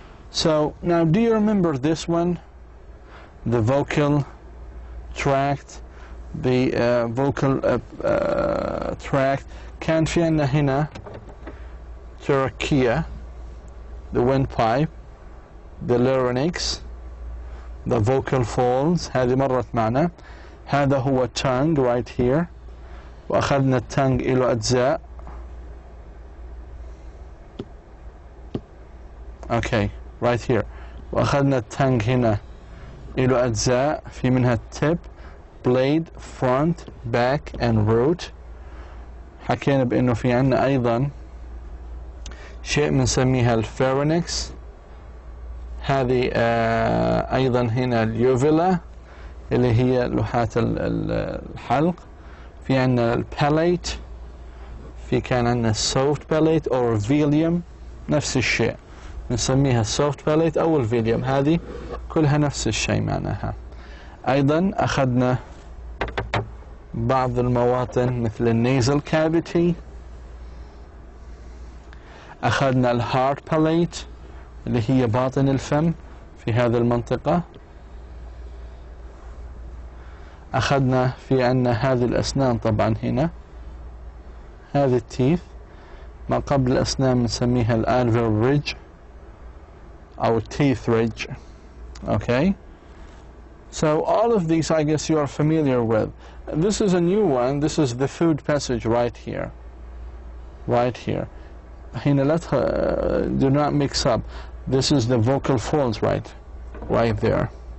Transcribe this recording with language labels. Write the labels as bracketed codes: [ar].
[en] So now, do you remember this one? The vocal tract, the vocal tract. [ar] كان في عندنا هنا [en] trachea, the windpipe, the larynx, the vocal folds. [ar] هذه مرت معنا. هذا هو [en] tongue right here. [ar] وأخذنا الtongue إلى أجزاء. [en] Okay, right here. [ar] وأخذنا الtongue هنا إلى أجزاء، في منها [en] tip, blade, front, back and root. [ar] حكينا بأنه في عنا أيضا شيء بنسميها الفارينكس. هذه أيضا هنا اليوفيلا اللي هي لوحات الحلق. في عنا الباليت، في كان عنا السوفت باليت أو الفيليوم، نفس الشيء نسميها السوفت باليت أو الفيليوم. هذه كلها نفس الشيء معناها. أيضا أخذنا بعض المواطن مثل النيزل كافيتي. أخذنا الهارت باليت اللي هي باطن الفم في هذه المنطقة. أخذنا في عنا هذه الأسنان طبعا هنا، هذه التيث، ما قبل الأسنان نسميها الألفير ريدج أو [en] teeth ridge. Okay, so all of these I guess you are familiar with. This is a new one. This is the food passage right here. Right here. Do not mix up. This is the vocal folds right there.